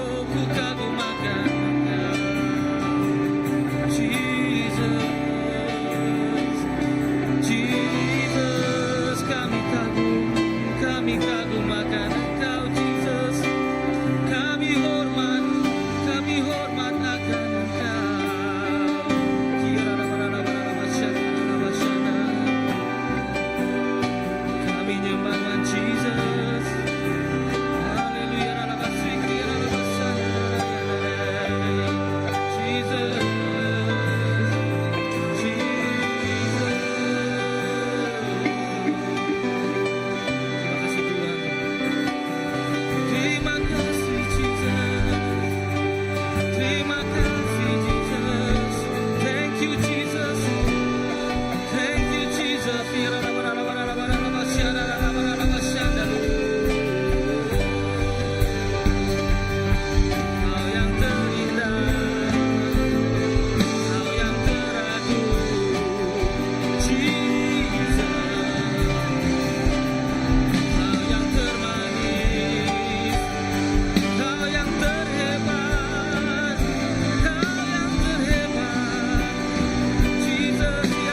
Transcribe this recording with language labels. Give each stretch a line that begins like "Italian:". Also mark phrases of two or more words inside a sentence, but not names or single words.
Indonesian: ku kagum akan Engkau. Jesus, Jesus, kami kagum akan Engkau. Jesus, kami hormat akan Engkau. Kami nyembah Tuhan Jesus. Haleluya. Jesus, terima kasih Tuhan. Terima kasih Jesus.
English: Thank you Jesus. Thank you Jesus.
Indonesian: Kau yang terindah, Kau yang teragung, Jesus. Kau yang termanis, Kau yang terhebat, Kau yang terhebat, Jesus.